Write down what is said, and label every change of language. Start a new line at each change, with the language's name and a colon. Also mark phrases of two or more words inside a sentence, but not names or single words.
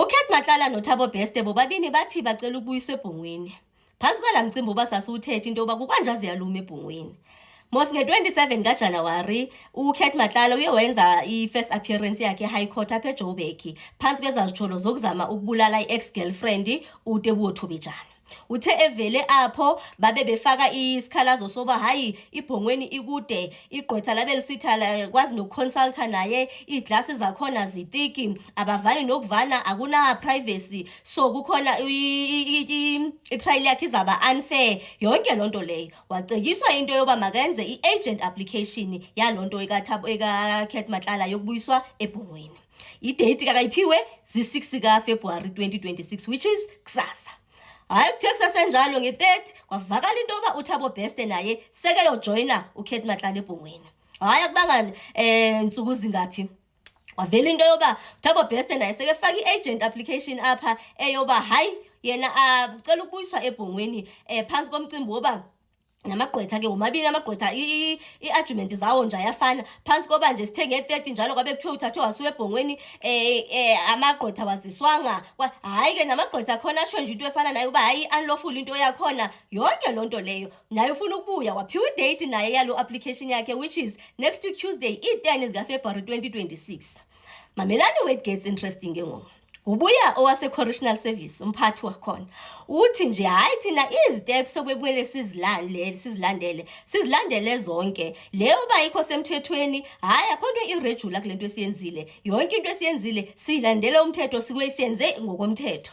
Xhosa: Matlala noThabo Bester bobabini bathi bacela ukubuyiswa ebhongweni. Phantsi kwala mcimbi obasasiwuthetha into yoba kukwanje ziyaluma ebhongweni. Mos nge-27 kaJanuwari uCat Matlala uye wenza i-
English: first appearance
Xhosa: yakhe eHigh Court apha eJoburg phantsi kwezazitholo zokuzama ukubulala i-ex-girlfriend uthe. Uthe evele apho babe befaka isikhalazo soba hayi ibhongweni ikude, igqwetha labe lisithala kwazi nokuconsulta naye, iiglasi zakhona zitiki, abavani nokuvana, akuna privacy, so kukhona i-trial yakhe izaba unfair, yonke loo nto leyo. Wacekiswa into yoba makenze i-agent application yaloo nto eka-Cat Matlala yokubuyiswa ebhongweni. Idate kakayiphiwe zi-6 kaFebruwari 2026,
English: which is kusasa.
Xhosa: Hayi kuthe kusasenjalo nge-30 kwavakala into yoba uThabo Bester naye seke yojoyina uCat Matlala ebhongweni. Hayi akubanga ntsuku zingaphi wavela into yoba uThabo Bester naye seke faka i-agent application apha eyoba hayi yena ucela ukubuyiswa ebhongweni phantsi komcimbi woba namagqwetha ke womabili amagqwetha i-argument zawo nje ayafana phantsi koba nje sithe nge-30 njalo kwabe kuthiwe uthathwe wasiwa ebhongweni amagqwetha waziswanga. Hayi ke namagqwetha khona atsho nje into efana nayo uba hayi unlawful into yakhona, yonke loo nto leyo. Naye ufuna ukubuya waphiwa idate naye yalo application yakhe,
English: which is next week Tuesday i-10 zikaFebruary 2026.
Xhosa: Mamelani
English: where it gets interesting
Xhosa: ke ngoku. Ubuya owase-correctional service umphathi wakhona uthi nje hayi thina iziteps okwebuyele sizilandele zonke leyo uba ikho semthethweni. Hayi akho nto irregular kule nto esiyenzile, yonke into esiyenzile siyilandele umthetho, siyenze ngokomthetho.